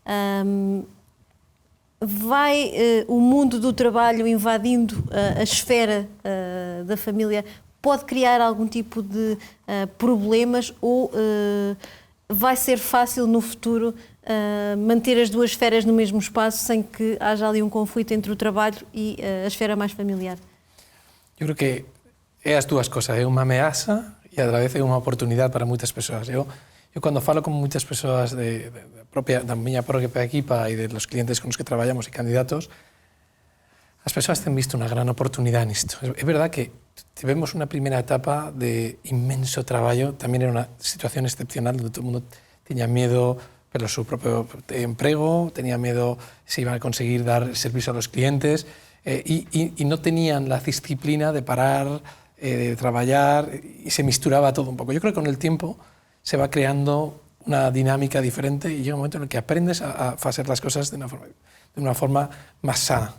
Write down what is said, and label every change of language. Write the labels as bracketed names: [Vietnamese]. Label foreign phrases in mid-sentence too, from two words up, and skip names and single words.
[Portuguese] Vai o mundo do trabalho invadindo a esfera da família? Pode criar algum tipo de problemas ou vai ser fácil no futuro manter as duas esferas no mesmo espaço sem que haja ali um conflito entre o trabalho e a esfera mais familiar? [Galician] Eu creo que é as dúas cosas, é unha ameaza e a vez é unha oportunidade para moitas persoas. Eu cando falo con moitas persoas da miña propia equipa e [Spanish] de los clientes [Galician] con os que traballamos e candidatos, as persoas ten visto unha gran oportunidade nisto. É verdad que tivemos unha primeira etapa de inmenso traballo, tamén era unha situación excepcional onde todo o mundo tiña miedo pelo seu propio emprego, [Spanish] tenía miedo se iban a conseguir dar servicio a los clientes y no tenían la disciplina de parar, de traballar y se misturaba todo un poco. Yo creo que con el tiempo se va creando una dinámica diferente y llega un momento en el que aprendes a hacer las cosas de una forma más sana.